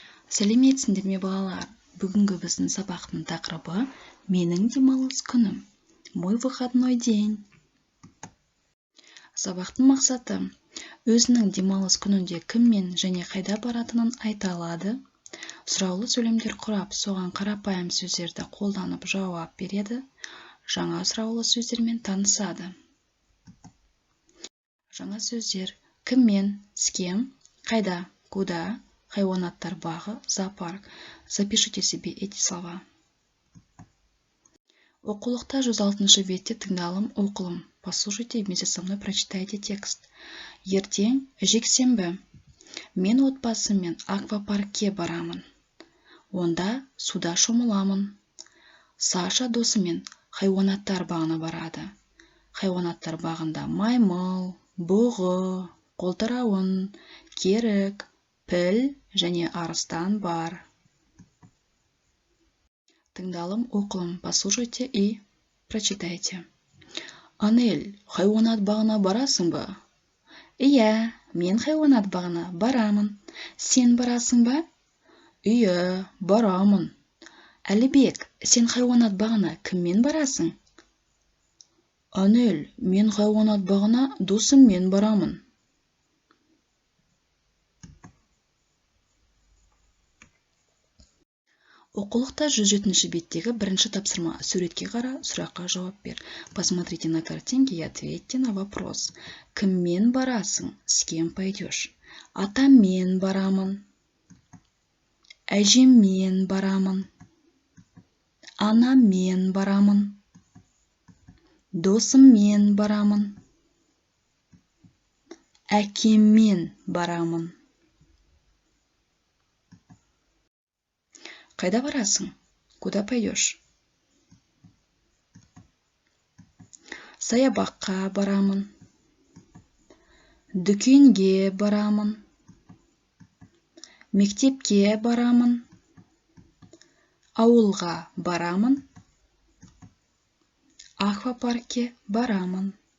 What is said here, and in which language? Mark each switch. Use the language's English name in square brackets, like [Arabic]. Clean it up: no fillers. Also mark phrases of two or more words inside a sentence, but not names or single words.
[Kazakh] Сәлеметсіңдер ме балалар? Бүгінгі біздің сабақтың тақырыбы менің демалыс күнім. [Russian] Мой выходной день. [Kazakh] Сабақтың мақсаты өзінің демалыс күнінде кіммен және қайда баратынын айта алады. Сұраулы сөйлемдер құрап, соған қарапайым сөздерді қолданып жауап береді. Жаңа сұраулы сөздермен танысады. Жаңа сөздер: кіммен, [Russian] с кем, [Kazakh] қайда, куда, хайуанаттар бағы, зоопарк. [Russian] Запишите себе эти слова. [Kazakh] Оқулықта 106-шы бетте тыңдалым, оқылым. [Russian] Послушайте, вместе со мной прочитайте текст. [Kazakh] Ертең жексенбі. Мен отбасыммен аквапаркке барамын. Онда суда шомыламын. Саша досымен хайуанаттар бағына барады. Хайуанаттар бағында маймыл, бұғы, қолтырауын, керік, піл және арыстан бар. Тыңдалым, оқылым. [Russian] Послушайте и прочитайте. [Kazakh] Анель, хайуанат бағына барасың ба? Иә, мен хайуанат бағына барамын. Сен барасың ба? Иә, барамын. Әлібек, сен хайуанат бағына кіммен барасың? Анель, мен хайуанат бағына досыммен барамын. Оқулықта 107-ші беттегі бірінші тапсырма. Суретке қара, сұраққа жауап бер. [Russian] Посмотрите на картинки и ответьте на вопрос. [Kazakh] Кіммен барасың? [Russian] С кем пойдешь? [Kazakh] Атаммен барамын. Әжеммен барамын. Анаммен барамын. Досыммен барамын. Әкеммен барамын. Қайда барасың? [Russian] Куда пойдешь? [Kazakh] Саябаққа барамын. Дүкенге барамын. Мектепке барамын. Ауылға барамын. Аквапаркке барамын.